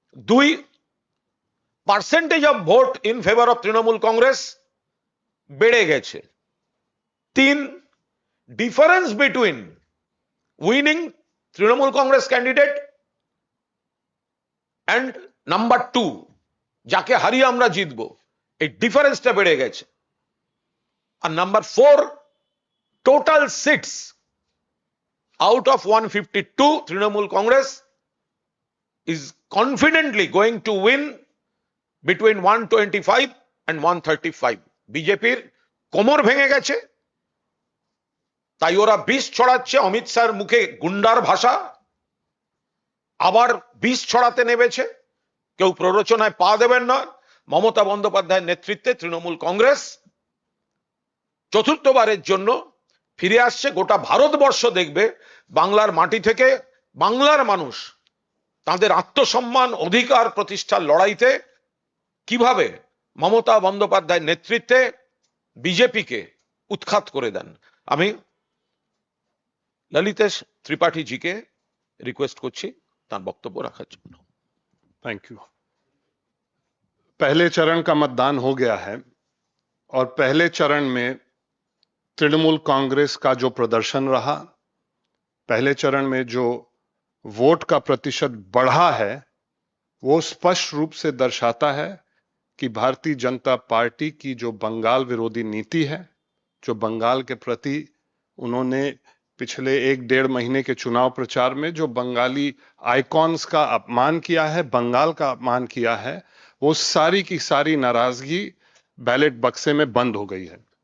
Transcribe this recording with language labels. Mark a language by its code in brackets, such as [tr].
[en] 2, percentage of vote in favour of Trinamool Congress [bn] বেড়ে গেছে। [en] 3, difference between winning Trinamool Congress candidate and number 2, [bn] যাকে হারিয়ে আমরা জিতবো, এই ডিফারেন্সটা বেড়ে গেছে। [en] আর number 4, total seats out of 152, Trinamool Congress is confidently going to win between 125 and 135. [bn] বিজেপির কোমর ভেঙে গেছে, তাই ওরা বিষ ছড়াচ্ছে। অমিত শাহর মুখে গুন্ডার ভাষা, আবার বিষ ছড়াতে নেমেছে। কেউ প্ররোচনায় পা দেবেন না। মমতা বন্দ্যোপাধ্যায়ের নেতৃত্বে তৃণমূল কংগ্রেস চতুর্থবারের জন্য ফিরে আসছে। গোটা ভারতবর্ষ দেখবে বাংলার মাটি থেকে বাংলার মানুষ তাদের আত্মসম্মান অধিকার প্রতিষ্ঠার লড়াইতে কিভাবে মমতা বন্দ্যোপাধ্যায়ের নেতৃত্বে বিজেপিকে উৎখাত করে দেন। আমি ললিতেশ ত্রিপাঠী জিকে রিকোয়েস্ট করছি তার বক্তব্য রাখার জন্য। [en] Thank you. [hi] पहले चरण का मतदान हो गया है और पहले चरण में तृणमूल कांग्रेस का जो प्रदर्शन रहा, पहले चरण में जो वोट का प्रतिशत बढ़ा है, वो स्पष्ट रूप से दर्शाता है कि भारतीय जनता पार्टी की जो बंगाल विरोधी नीति है, जो बंगाल के प्रति उन्होंने पिछले 1-1.5 महीने के चुनाव प्रचार में जो बंगाली आइकॉन्स का अपमान किया है, बंगाल का अपमान किया है, वो सारी की सारी नाराजगी बैलेट बक्से में बंद हो गई है।